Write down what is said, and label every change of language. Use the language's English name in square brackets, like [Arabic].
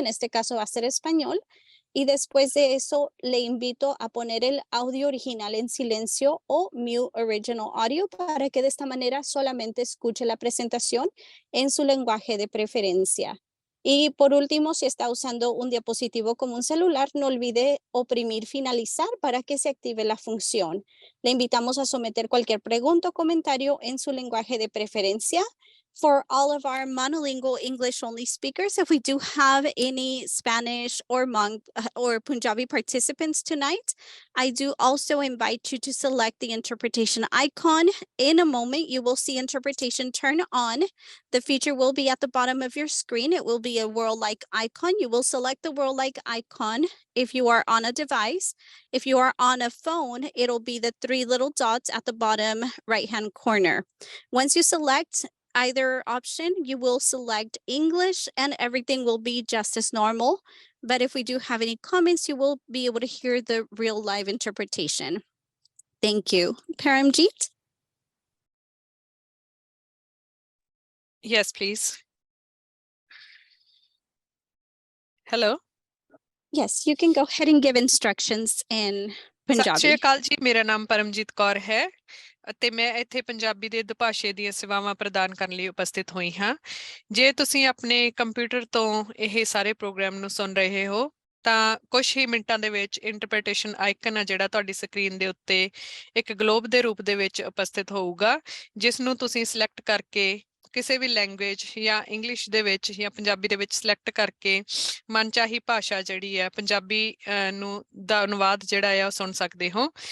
[Spanish] En este caso va a ser español. Y después de eso, le invito a poner el audio original en silencio o [English] mute original audio [Spanish] para que de esta manera solamente escuche la presentación en su lenguaje de preferencia. Y por último, si está usando un diapositivo como un celular, no olvide oprimir finalizar para que se active la función. Le invitamos a someter cualquier pregunta o comentario en su lenguaje de preferencia. [English] For all of our monolingual English-only speakers, if we do have any Spanish or Punjabi participants tonight, I do also invite you to select the interpretation icon. In a moment, you will see interpretation turn on. The feature will be at the bottom of your screen. It will be a world-like icon. You will select the world-like icon if you are on a device. If you are on a phone, it'll be the 3 little dots at the bottom right-hand corner. Once you select either option, you will select English and everything will be just as normal. But if we do have any comments, you will be able to hear the real live interpretation. Thank you. Paramjeet? Yes, please. Hello. Yes, you can go ahead and give instructions in [Punjabi] ਸਤਿ [English] Punjabi. [Punjabi] ਸ਼੍ਰੀ ਅਕਾਲ ਜੀ, ਮੇਰਾ ਨਾਮ ਪਰਮਜੀਤ ਕੌਰ ਹੈ ਅਤੇ ਮੈਂ ਇੱਥੇ ਪੰਜਾਬੀ ਦੇ ਦੁਭਾਸ਼ੇ ਦੀਆਂ ਸੇਵਾਵਾਂ ਪ੍ਰਦਾਨ ਕਰਨ ਲਈ ਉਪਸਥਿਤ ਹੋਈ ਹਾਂ। ਜੇ ਤੁਸੀਂ ਆਪਣੇ ਕੰਪਿਊਟਰ ਤੋਂ ਇਹ ਸਾਰੇ ਪ੍ਰੋਗਰਾਮ ਨੂੰ ਸੁਣ ਰਹੇ ਹੋ ਤਾਂ ਕੁਝ ਹੀ ਮਿੰਟਾਂ ਦੇ ਵਿੱਚ ਇੰਟਰਪ੍ਰੀਟੇਸ਼ਨ ਆਈਕਨ ਆ ਜਿਹੜਾ ਤੁਹਾਡੀ ਸਕਰੀਨ ਦੇ ਉੱਤੇ ਇੱਕ ਗਲੋਬ ਦੇ ਰੂਪ ਦੇ ਵਿੱਚ ਉਪਸਥਿਤ ਹੋਊਗਾ, ਜਿਸ ਨੂੰ ਤੁਸੀਂ ਸਿਲੈਕਟ ਕਰਕੇ ਕਿਸੇ ਵੀ ਲੈਂਗੁਏਜ ਜਾਂ ਇੰਗਲਿਸ਼ ਦੇ ਵਿੱਚ ਜਾਂ ਪੰਜਾਬੀ ਦੇ ਵਿੱਚ ਸਿਲੈਕਟ ਕਰਕੇ ਮਨਚਾਹੀ ਭਾਸ਼ਾ ਜਿਹੜੀ ਹੈ ਪੰਜਾਬੀ ਨੂੰ ਦਾ ਅਨੁਵਾਦ ਜਿਹੜਾ ਆ ਉਹ ਸੁਣ ਸਕਦੇ ਹੋ।